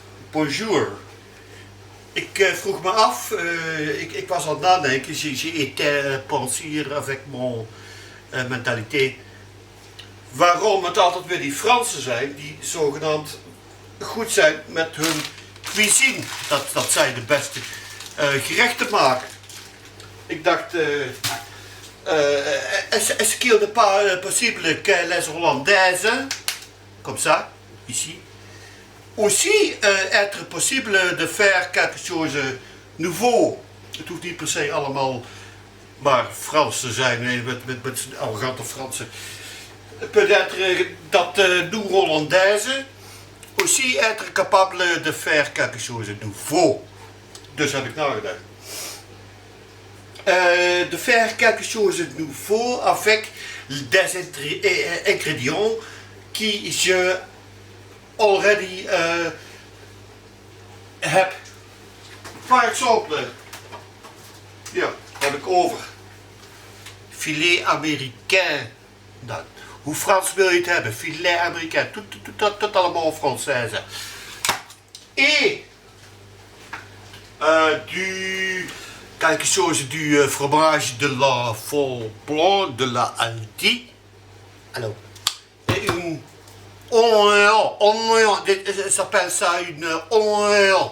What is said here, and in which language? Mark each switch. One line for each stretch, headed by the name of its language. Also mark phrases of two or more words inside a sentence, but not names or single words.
French: Bonjour.
Dutch: Ik vroeg me af, ik was aan het nadenken,
French: j'étais pensier avec mon mentalité,
Dutch: waarom het altijd weer die Fransen zijn die zogenaamd goed zijn met hun cuisine. Dat zij de beste gerechten maken. Ik dacht,
French: est-ce qu'il n'est pas possible que les Hollandaises, comme ça, ici, aussi être possible de faire quelque chose nouveau.
Dutch: Het hoeft niet per se allemaal maar Frans te zijn, nee, met arrogante Fransen.
French: Peut-être dat nous Hollandaises aussi être capable de faire quelque chose de nouveau.
Dutch: Dus heb ik nagedacht.
French: De faire quelque chose de nouveau avec des ingrédients qui je already heb. Par exemple,
Dutch: ja, heb ik over.
French: Filet américain.
Dutch: Dan. Hoe Frans wil je het hebben?
French: Filet américain. Tout allemaal française. Et quelque chose du fromage de la Faux Blanc, de la Antilles. Alors, une oignon, ça s'appelle ça une oignon.